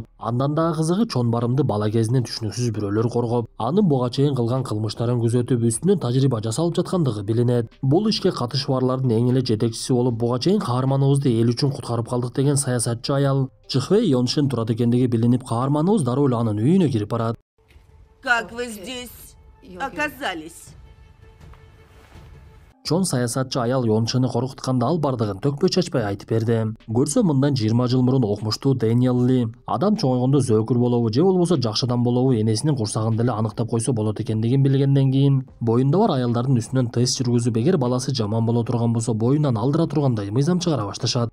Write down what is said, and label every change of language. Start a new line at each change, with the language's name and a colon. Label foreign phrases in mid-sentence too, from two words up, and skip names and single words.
Kyrgyz: Андан дагы кызыгы Чон барымды бала кезинен түшүнүксүз бирөөлөр коргоп, анын буга чейин кылган кылмыштарын күзөтүп, үстүнөн тажрыйба жасалып жаткандыгы билинет. Бул ишке катышып-барлардын эң эле жетекчиси болуп, буга чейин каарманыбызды эл үчүн куткарып калдык деген саясатчы аял Чхвей Йоншин турат экендиги билинип, каарманыбыз дароо эле анын үйүнө кирип барат.
Russian: Как вы здесь оказались?
Kyrgyz: Чон саясатчы аял Йоншины коркутканда ал бардыгын төкпөй чачпай айтып берди. Көрсө мындан 20 жыл мурун окмуштуу Дэниел Ли адам чоңойгондо зөөкүр болобу же болбосо жакшы адам болобу энесинин курсагында эле аныктап койсо болот экендигин билгенден кийин боюнда бар аялдардын үстүнөн тест жүргүзүп, эгер баласы жаман боло турган болсо боюнан алдыра тургандай мыйзам чыгара башташат.